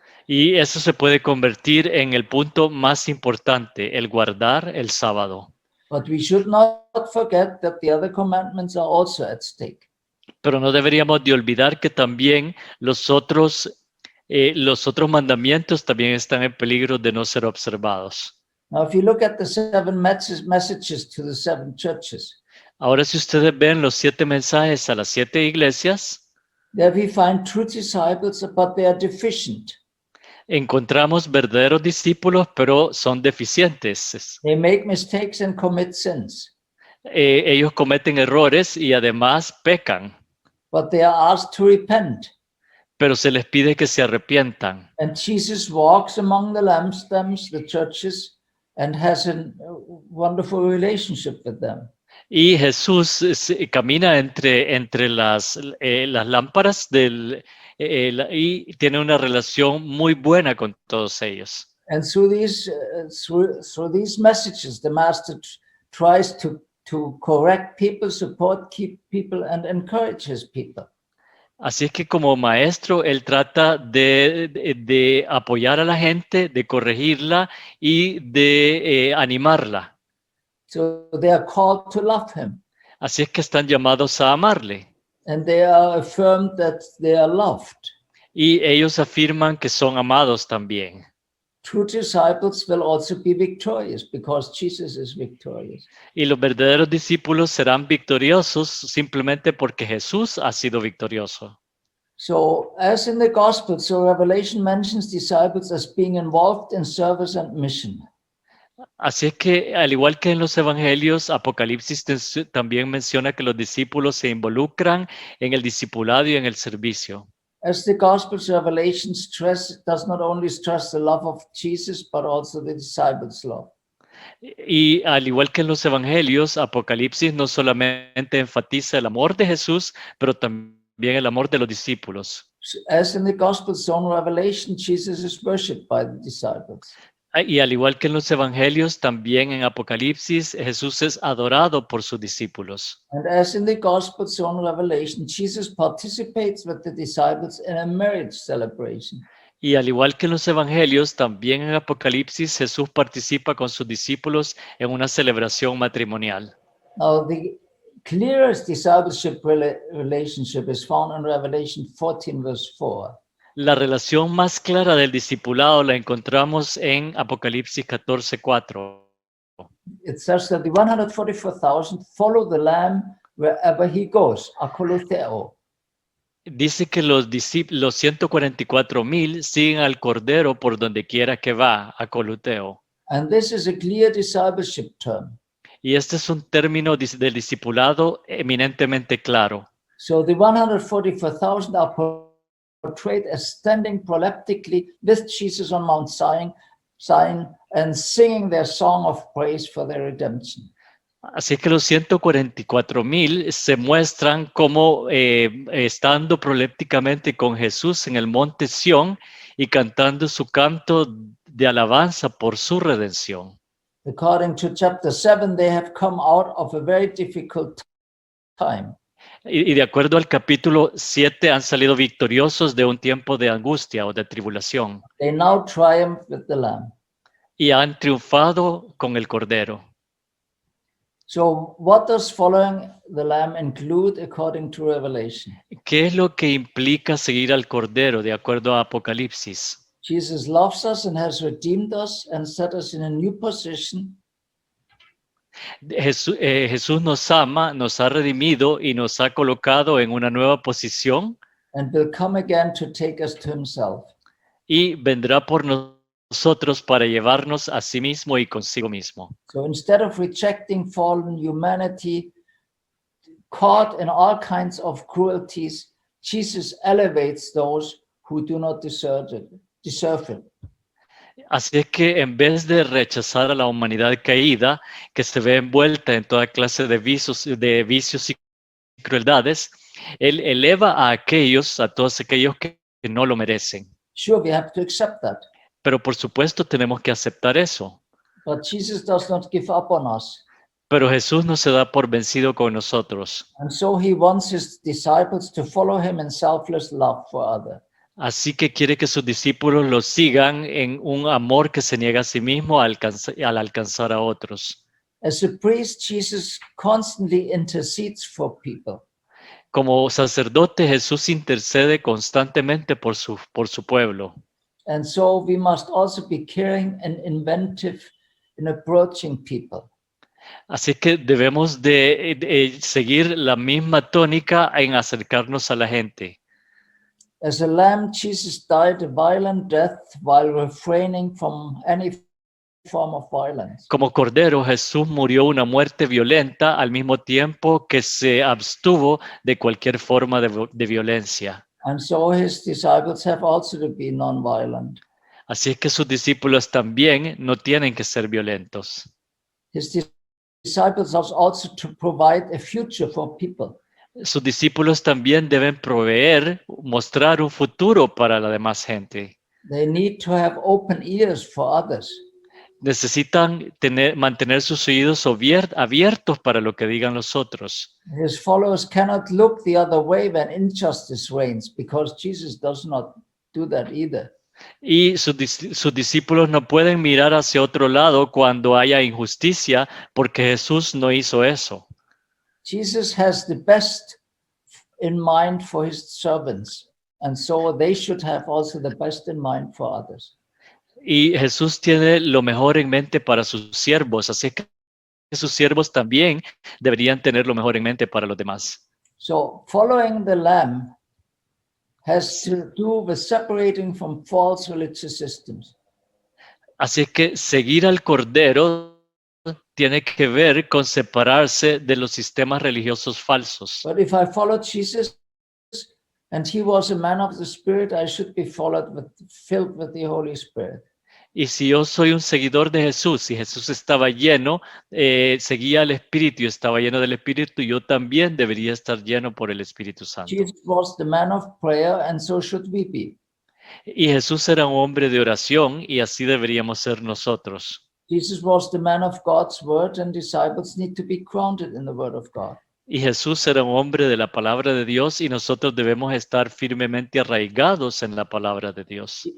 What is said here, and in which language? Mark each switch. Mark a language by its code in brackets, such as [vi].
[es] Y eso se puede convertir en el punto más importante, el guardar el sábado. [en] But we should not forget that the other commandments are also at stake. [es] Pero no deberíamos de olvidar que también los otros mandamientos también están en peligro de no ser observados. [en] Now, if you look at the 7 messages to the 7 churches, [es] Ahora, si ustedes ven los 7 mensajes a las 7 iglesias, [en] there we find true disciples, but they are deficient. [es] encontramos verdaderos discípulos, pero son deficientes. [en] They make mistakes and commit sins, [es] Ellos cometen errores y además pecan, [en] but they are asked to repent. [es] pero se les pide que se arrepientan. [en] And Jesus walks among the lampstands, the churches, and has a wonderful relationship with them. [es] Y Jesús camina entre las lámparas y tiene una relación muy buena con todos ellos. [en] And through these messages, the Master tries to correct people, support, keep people, and encourage his people. [es] Así es que como maestro, él trata de apoyar a la gente, de corregirla y de animarla. [en] So they are called to love him, [es] Así es que están llamados a amarle. [en] and they are affirmed that they are loved. [es] Y ellos afirman que son amados también. [en] True disciples will also be victorious because Jesus is victorious. [es] Y los verdaderos discípulos serán victoriosos simplemente porque Jesús ha sido victorioso. [en] So, as in the Gospel, so Revelation mentions disciples as being involved in service and mission. [es] Así es que, al igual que en los evangelios, Apocalipsis también menciona que los discípulos se involucran en el discipulado y en el servicio. [en] As the Gospel's Revelation does not only stress the love of Jesus, but also the disciples' love. [es] Y al igual que en los evangelios, Apocalipsis no solamente enfatiza el amor de Jesús, pero también el amor de los discípulos. [en] As in the Gospel's own Revelation, Jesus is worshipped by the disciples. [es] Y al igual que en los evangelios, también en Apocalipsis, Jesús es adorado por sus discípulos. [en] And as in the Gospel's own Revelation, Jesus participates with the disciples in a marriage celebration. [es] Y al igual que en los evangelios, también en Apocalipsis, Jesús participa con sus discípulos en una celebración matrimonial. [en] Now, the clearest discipleship relationship is found in Revelation 14, verse 4. [es] La relación más clara del discipulado la encontramos en Apocalipsis 14:4. [en] It says that the 144,000 follow the Lamb wherever he goes, akolutheo. [es] Dice que los 144,000 siguen al Cordero por donde quiera que va, a Coluteo. [en] And this is a clear discipleship term. [es] Y este es un término del discipulado eminentemente claro. [en] So the 144,000 are portrayed as standing proleptically with Jesus on Mount Zion and singing their song of praise for their redemption. [es] Así que los 144,000 se muestran como estando prolépticamente con Jesús en el monte Sión y cantando su canto de alabanza por su redención. [en] According to chapter 7, they have come out of a very difficult time. [es] Y de acuerdo al capítulo 7 han salido victoriosos de un tiempo de angustia o de tribulación. [en] They now triumph with the Lamb. [es] Y han triunfado con el Cordero. [en] So what does following the Lamb include according to Revelation? [es] ¿Qué es lo que implica seguir al Cordero de acuerdo a Apocalipsis? [en] Jesus loves us and has redeemed us and set us in a new position [es] Jesús nos ama, nos ha redimido y nos ha colocado en una nueva posición [en] and will come again to take us to himself. [es] y vendrá por nosotros para llevarnos a sí mismo y consigo mismo. [en] So instead of rejecting fallen humanity, caught in all kinds of cruelties, Jesus elevates those who do not deserve it. [es] Así es que en vez de rechazar a la humanidad caída, que se ve envuelta en toda clase de vicios y crueldades, Él eleva a todos aquellos que no lo merecen. [en] Sure, we have to accept that. [es] Pero por supuesto tenemos que aceptar eso. [en] But Jesus does not give up on us. [es] Pero Jesús no se da por vencido con nosotros. [en] And so he wants his disciples to follow him in selfless love for others. [es] Así que quiere que sus discípulos lo sigan en un amor que se niega a sí mismo al alcanzar a otros. [en] As a priest, Jesus constantly intercedes for people. [es] Como sacerdote, Jesús intercede constantemente por su pueblo. [en] And so we must also be caring and inventive in approaching people. [es] Así que debemos de seguir la misma tónica en acercarnos a la gente. [en] As a lamb, Jesus died a violent death while refraining from any form of violence. [es] Como Cordero, Jesús murió una muerte violenta al mismo tiempo que se abstuvo de cualquier forma de violencia. [en] And so his disciples have also to be non-violent. [es] Así es que sus discípulos también no tienen que ser violentos. [en] His disciples are also to provide a future for people. [es] Sus discípulos también deben mostrar un futuro para la demás gente. [en] They need to have open ears for others. [es] Necesitan mantener sus oídos abiertos para lo que digan los otros. [en] His followers cannot look the other way when injustice reigns, because Jesus does not do that either. [es] Y sus discípulos no pueden mirar hacia otro lado cuando haya injusticia, porque Jesús no hizo eso. [en] Jesus has the best in mind for his servants, and so they should have also the best in mind for others. [es] Y Jesús tiene lo mejor en mente para sus siervos, así que sus siervos también deberían tener lo mejor en mente para los demás. [en] So following the Lamb has to do with separating from false religious systems. [es] Así que seguir al Cordero tiene que ver con separarse de los sistemas religiosos falsos. [en] But if I follow Jesus and he was a man of the Spirit, I should be filled with the Holy Spirit. [es] Y si yo soy un seguidor de Jesús y Jesús estaba lleno, seguía al Espíritu y estaba lleno del Espíritu, yo también debería estar lleno por el Espíritu Santo. [en] Jesus was the man of prayer, and so should we be. [es] Y Jesús era un hombre de oración y así deberíamos ser nosotros. [en] Jesus was the man of God's word, and disciples need to be grounded in the word of God. [es] Y Jesús era un hombre de la palabra de Dios y nosotros debemos estar firmemente arraigados en la palabra de Dios.